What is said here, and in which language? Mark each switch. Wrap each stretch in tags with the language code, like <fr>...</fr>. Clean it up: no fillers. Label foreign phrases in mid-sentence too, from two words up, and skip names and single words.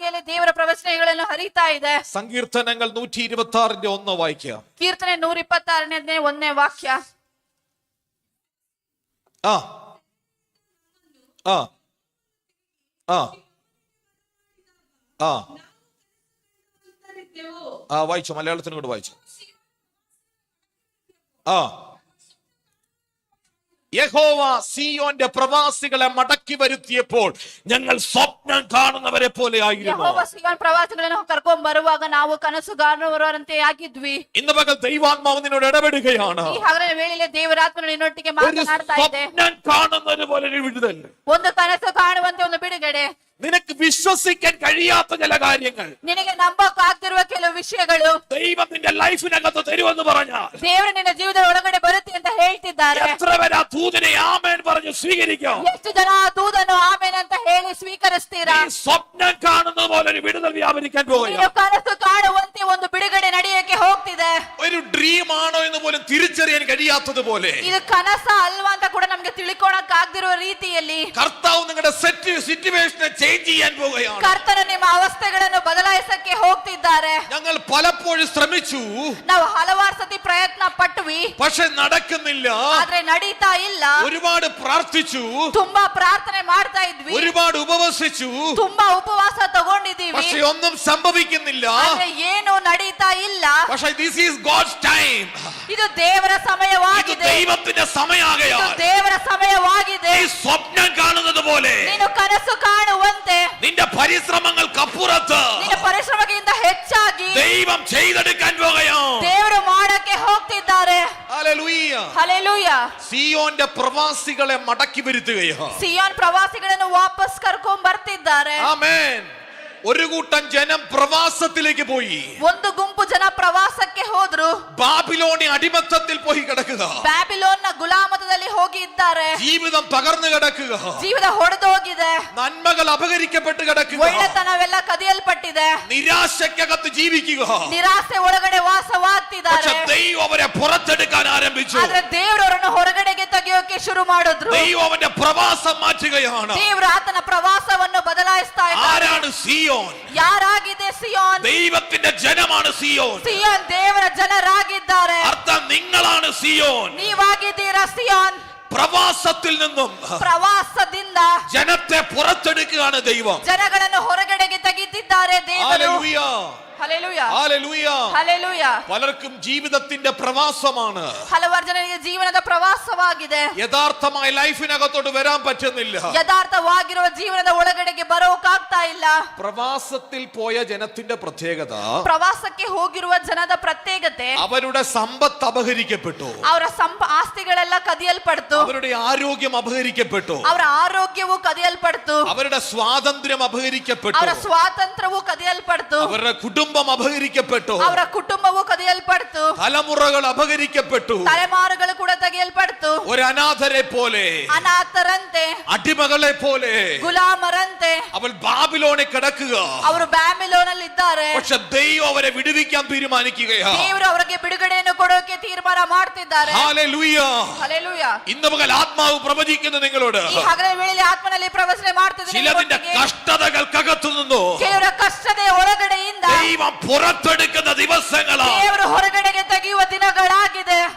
<kn>ಮೇಲೆ ದೇವರ ಪ್ರವಚನಗಳನ್ನು ಹರಿತಾ ಇದೆ.</kn> <ml>സങ്കീർത്തനങ്ങൾ 126 വായിക്കുക.</ml> <kn>ಕೀರ್ತನೆ 126 1ನೇ ವಾಕ್ಯ.</kn> <ml>ആ ആ ആ ആ ആ വായിച്ചു, മലയാളത്തിനും കൂടെ വായിച്ചു. ആ യഹോവ സിയോന്റെ പ്രവാസികളെ മടക്കി വരുത്തിയപ്പോൾ ഞങ്ങൾ സ്വപ്നം കാണുന്നവരെ പോലെ ആയിരുന്നു.</ml> <kn>ಯೆಹೋವ ಸಿಯೋನ್ ಪ್ರವಾಸಿಗಳನ್ನು ಕರ್ಕೊಂಡು ಬರುವಾಗ ನಾವು ಕನಸು ಕಾಣುವವರಂತೆ ಆಗಿದ್ವಿ.</kn> <ml>ഇന്ന് പകൽ ദൈവാത്മാവ് നിന്നോട് ഇടപെടുകയാണ്.</ml> <kn>ಈ ಹಗಲಿನ ವೇಳೆಯಲ್ಲಿ ದೇವರಾತ್ಮನು ನಿನ್ನೊಟ್ಟಿಗೆ ಮಾತನಾಡ್ತಾ ಇದೆ.</kn> <ml>സ്വപ്നം കാണുന്നത് പോലെ ഒരു വിടുതൽ,</ml> <kn>ಒಂದು ಕನಸು ಕಾಣುವಂತೆ ಒಂದು ಬಿಡುಗಡೆ.</kn> <ml>നിനക്ക് വിശ്വസിക്കാൻ കഴിയാത്ത ചില കാര്യങ്ങൾ</ml> <kn>ನಿನಗೆ ನಂಬಕ್ಕಾಗ್ತಿರುವ ಕೆಲವು ವಿಷಯಗಳು</kn> <ml>ദൈവം നിന്റെ ലൈഫിനകത്ത് തരുമെന്ന് പറഞ്ഞാൽ</ml> <kn>ದೇವರು ನಿನ್ನ ಜೀವನದ ಒಳಗಡೆ ಬರುತ್ತೆ ಅಂತ ಹೇಳ್ತಿದ್ದಾರೆ.</kn> <ml>എത്ര പേര് ആ ദൂതനെ ആമേൻ പറഞ്ഞു സ്വീകരിക്കും?</ml> <kn>ಎಷ್ಟು ಜನ ಆ ದೂತನು ಆಮೇನ್ ಅಂತ ಹೇಳಿ ಸ್ವೀಕರಿಸ್ತೀರಾ?</kn> <ml>ഈ സ്വപ്നം കാണുന്നത് പോലെ ഒരു വിടുതൽ വ്യാപരിക്കാൻ</ml> <kn>ನೀನು</kn> <ml>പോകുക.</ml> <kn>ಕನಸು ಕಾಣುವಂತೆ ಒಂದು ಬಿಡುಗಡೆ ನಡೆಯಕ್ಕೆ ಹೋಗ್ತಿದೆ.</kn> <ml>ഒരു ഡ്രീം ആണോ എന്ന് പോലും തിരിച്ചറിയാൻ കഴിയാത്തത് പോലെ</ml> <kn>ಇದು ಕನಸ ಅಲ್ವಾ ಅಂತ ಕೂಡ ನಮ್ಗೆ ತಿಳ್ಕೊಳಕ್ ಆಗದಿರುವ ರೀತಿಯಲ್ಲಿ</kn> <ml>കർത്താവ് നിങ്ങളുടെ സിറ്റുവേഷനെ ചേഞ്ച് ചെയ്യാൻ പോവുകയാണ്.</ml> <kn>ಕರ್ತನು ನಿಮ್ಮ ಅವಸ್ಥೆಗಳನ್ನು ಬದಲಾಯಿಸಕ್ಕೆ ಹೋಗ್ತಿದ್ದಾರೆ.</kn> <ml>ഞങ്ങൾ പലപ്പോഴും ശ്രമിച്ചു,</ml> <kn>ನಾವು ಹಲವಾರು ಸತಿ ಪ್ರಯತ್ನ ಪಟ್ವಿ,</kn> <ml>പക്ഷെ നടക്കുന്നില്ല.</ml> <kn>ಆದ್ರೆ ನಡೀತಾ ಇಲ್ಲ.</kn> <ml>ഒരുപാട് പ്രാർത്ഥിച്ചു,</ml> <kn>ತುಂಬಾ ಪ್ರಾರ್ಥನೆ ಮಾಡ್ತಾ ಇದ್ವಿ,</kn> <ml>ഒരുപാട് ഉപവസിച്ചു,</ml> <kn>ತುಂಬಾ ಉಪವಾಸ ತಗೊಂಡಿದೀವಿ,</kn> <ml>പക്ഷെ ഒന്നും സംഭവിക്കുന്നില്ല.</ml> <kn>ಆದ್ರೆ ಏನು ನಡೀತಾ ಇಲ್ಲ.</kn> <ml>പക്ഷെ</ml> <en>this is God's time.</en> <kn>ಇದು ದೇವರ</kn> <ml>ഇത്</ml> <kn>ಸಮಯವಾಗಿದೆ.</kn> <ml>ദൈവത്തിന്റെ</ml> <kn>ಇದು</kn> <ml>സമയമാകയാൽ</ml> <kn>ದೇವರ ಸಮಯವಾಗಿದೆ.</kn> <ml>ഈ സ്വപ്നം കാണുന്നത് പോലെ</ml> <kn>ನೀನು ಕನಸು ಕಾಣುವಂತೆ</kn> <ml>നിന്റെ പരിശ്രമങ്ങൾക്കപ്പുറത്ത്</ml> <kn>ನಿನ್ನ ಪರಿಶ್ರಮಕ್ಕಿಂತ ಹೆಚ್ಚಾಗಿ</kn> <ml>ദൈവം ചെയ്തെടുക്കാൻ പോകുകയാണ്.</ml> <kn>ದೇವರು ಮಾಡಕ್ಕೆ ಹೋಗ್ತಿದ್ದಾರೆ.</kn> <ml>ഹല്ലേലൂയ.</ml> <kn>ಹಲ್ಲೆಲೂಯಾ.</kn> <ml>സിയോന്റെ പ്രവാസികളെ മടക്കി വരുത്തുകയാണ്.</ml> <kn>ಸಿಯೋನ್ ಪ್ರವಾಸಿಗಳನ್ನು ವಾಪಸ್ ಕರ್ಕೊಂಡ್ ಬರ್ತಿದ್ದಾರೆ.</kn> <ml>ആമേൻ. ഒരു കൂട്ടം ജനം പ്രവാസത്തിലേക്ക് പോയി.</ml> <kn>ಒಂದು ಗುಂಪು ಜನ ಪ್ರವಾಸಕ್ಕೆ ಹೋದ್ರು.</kn> <ml>ബാബിലോണി അടിമത്തത്തിൽ പോയി കിടക്കുക.</ml> <kn>ಬ್ಯಾಬಿಲೋನ್ನ ಗುಲಾಮತದಲ್ಲಿ ಹೋಗಿ ಇದ್ದಾರೆ.</kn> <ml>ജീവിതം തകർന്നു കിടക്കുക.</ml> <kn>ಜೀವನ ಹೊಡೆದೋಗಿದೆ.</kn> <ml>നന്മകൾ അപഹരിക്കപ്പെട്ട് കിടക്കുക.</ml> <kn>ಒಳ್ಳೆತನವೆಲ್ಲ ಕದಿಯಲ್ಪಟ್ಟಿದೆ.</kn> <ml>നിരാശയ്ക്കകത്ത് ജീവിക്കുക.</ml> <kn>ನಿರಾಸೆ ಒಳಗಡೆ ವಾಸವಾಗ್ತಿದ್ದಾರೆ.</kn> <ml>പക്ഷെ ദൈവം അവരെ പുറത്തെടുക്കാൻ ആരംഭിച്ചു.</ml> <kn>ಆದ್ರೆ ದೇವರು ಅವರನ್ನು ಹೊರಗಡೆಗೆ ತೆಗೆಯೋಕೆ ಶುರು ಮಾಡಿದ್ರು.</kn> <ml>ദൈവം അവന്റെ പ്രവാസം മാറ്റുകയാണ്.</ml> <kn>ದೇವರು ಆತನ ಪ್ರವಾಸವನ್ನು ಬದಲಾಯಿಸ್ತಾ ಇದ್ದಾರೆ.</kn> <ml>ആരാണ് സിയോൻ?</ml> <kn>ಯಾರಾಗಿದೆ ಸಿಯೋನ್?</kn> <ml>ദൈവത്തിന്റെ ജനമാണ് സിയോൻ.</ml> <kn>ಸಿಯೋನ್ ದೇವರ ಜನರಾಗಿದ್ದಾರೆ.</kn> <ml>അർത്ഥം നിങ്ങളാണ് സിയോൻ.</ml> <kn>ನೀವಾಗಿದ್ದೀರಾ ಸಿಯೋನ್.</kn> <ml>പ്രവാസത്തിൽ നിന്നും</ml> <kn>ಪ್ರವಾಸದಿಂದ</kn> <ml>ജനത്തെ പുറത്തെടുക്കുകയാണ് ദൈവം.</ml> <kn>ಜನಗಳನ್ನು ಹೊರಗಡೆಗೆ ತೆಗೆದಿದ್ದಾರೆ ದೇವರು.</kn> <ml>ഹല്ലേലൂയ.</ml> <kn>ಹಲ್ಲೆಲೂಯಾ.</kn> <ml>ഹല്ലേലൂയ.</ml> <kn>ಹಲ್ಲೆಲೂಯಾ.</kn> <ml>പലർക്കും ജീവിതത്തിന്റെ പ്രവാസമാണ്.</ml> <kn>ಹಲವಾರು ಜನರಿಗೆ ಜೀವನದ ಪ್ರವಾಸವಾಗಿದೆ.</kn> <ml>യഥാർത്ഥമായ ലൈഫിനകത്തോട്ട് വരാൻ പറ്റുന്നില്ല.</ml> <kn>ಯಥಾರ್ಥವಾಗಿರುವ ಜೀವನದ ಒಳಗಡೆಗೆ ಬರೋಕಾಗ್ತಾ ಇಲ್ಲ.</kn> <ml>പ്രവാസത്തിൽ പോയ ജനത്തിന്റെ പ്രത്യേകത,</ml> <kn>ಪ್ರವಾಸಕ್ಕೆ ಹೋಗಿರುವ ಜನದ ಪ್ರತ್ಯೇಕತೆ,</kn> <ml>അവരുടെ സമ്പത്ത് അപഹരിക്കപ്പെട്ടു.</ml> <kn>ಅವರ ಆಸ್ತಿಗಳೆಲ್ಲ ಕದಿಯಲ್ಪಡ್ತು.</kn> <ml>അവരുടെ ആരോഗ്യം അപഹരിക്കപ്പെട്ടു.</ml> <kn>ಅವರ ಆರೋಗ್ಯವು ಕದಿಯಲ್ಪಡ್ತು.</kn> <ml>അവരുടെ സ്വാതന്ത്ര്യം അപഹരിക്കപ്പെട്ടു.</ml> <kn>ಅವರ ಸ್ವಾತಂತ್ರ್ಯವು ಕದಿಯಲ್ಪಡ್ತು.</kn> <ml>അവരുടെ കുടുംബം അപഹരിക്കപ്പെട്ടു.</ml> <kn>ಅವರ ಕುಟುಂಬವು ಕದಿಯಲ್ಪಡ್ತು.</kn> <ml>തലമുറകൾ അപഹരിക്കപ്പെട്ടു.</ml> <kn>ತಲೆಮಾರುಗಳು ಕೂಡ ತೆಗೆಯಲ್ಪಡ್ತು.</kn> <ml>ഒരു അനാഥരെ പോലെ,</ml> <kn>ಅನಾಥರಂತೆ,</kn> <ml>അടിമകളെ പോലെ</ml> <kn>ಗುಲಾಮರಂತೆ</kn> <ml>അവൾ ബാബിലോണിൽ കിടക്കുക.</ml> <kn>ಅವರು ಬ್ಯಾಬಿಲೋನಲ್ಲಿ ಇದ್ದಾರೆ.</kn> <ml>പക്ഷെ ദൈവം അവരെ വിടുവിക്കാൻ തീരുമാനിക്കുകയാണ്.</ml> <kn>ದೇವರು ಅವರಿಗೆ ಬಿಡುಗಡೆಯನ್ನು ಕೊಡೋಕೆ ತೀರ್ಮಾನ ಮಾಡ್ತಿದ್ದಾರೆ.</kn> <ml>ഹല്ലേലൂയ.</ml> <kn>ಹಲ್ಲೆಲೂಯಾ.</kn> <ml>ഇന്ന് പകൽ ആത്മാവ് പ്രവചിക്കുന്നു നിങ്ങളോട്.</ml> <kn>ಈ ಹಗಲಿನ ವೇಳೆಯಲ್ಲಿ ಆತ್ಮನಲ್ಲಿ ಪ್ರವಚನೆ ಮಾಡ್ತಿದ್ದೀನಿ.</kn> <ml>ചിലതിന്റെ കഷ്ടതകൾക്കകത്തു നിന്നു</ml> <kn>ಕೆಲವರ ಕಷ್ಟದ ಒಳಗಡೆಯಿಂದ</kn> <ml>ദൈവം പുറത്തെടുക്കുന്ന ദിവസങ്ങളാണ്.</ml> <kn>ದೇವರು ಹೊರಗಡೆಗೆ ತೆಗೆಯುವ ದಿನಗಳಾಗಿದೆ.</kn>